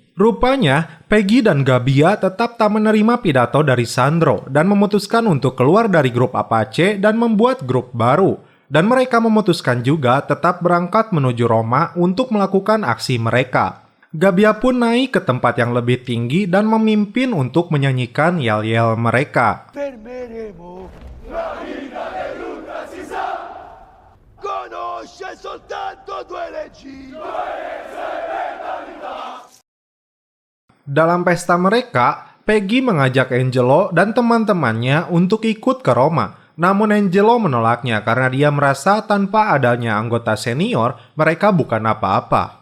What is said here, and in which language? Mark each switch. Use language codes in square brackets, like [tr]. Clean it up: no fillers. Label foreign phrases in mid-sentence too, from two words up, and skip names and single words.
[id] Rupanya, Peggy dan Gabbia tetap tak menerima pidato dari Sandro dan memutuskan untuk keluar dari grup Apache dan membuat grup baru. Dan mereka memutuskan juga tetap berangkat menuju Roma untuk melakukan aksi mereka. Gabbia pun naik ke tempat yang lebih tinggi dan memimpin untuk menyanyikan yel-yel mereka. [it] Fermeremo la vita dell'ultra si sa, conosce soltanto due leggi. [id] Dalam pesta mereka, Peggy mengajak Angelo dan teman-temannya untuk ikut ke Roma. Namun Angelo menolaknya karena dia merasa tanpa adanya anggota senior, mereka bukan apa-apa.